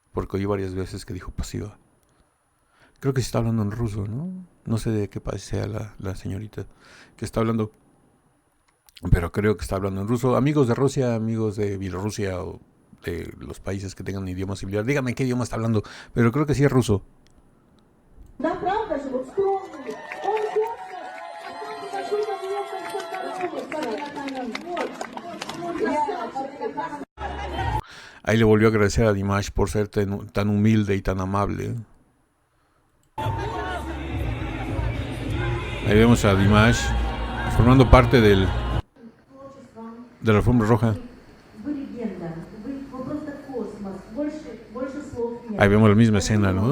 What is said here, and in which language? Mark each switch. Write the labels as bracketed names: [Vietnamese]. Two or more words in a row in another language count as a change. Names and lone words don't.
[Spanish] Porque oí varias veces que dijo pasiva. Creo que sí está hablando en ruso, ¿no? No sé de qué país sea la señorita que está hablando, pero creo que está hablando en ruso. Amigos de Rusia, amigos de Bielorrusia o de los países que tengan idioma similar, díganme qué idioma está hablando, pero creo que sí es ruso. [Russian] Да, правда же, вот скромный. Он гордо, такой как его красавчик. [Spanish] Ahí le volvió a agradecer a Dimash por ser tan humilde y tan amable. Ahí vemos a Dimash formando parte de la alfombra roja. Ahí vemos la misma escena, ¿no?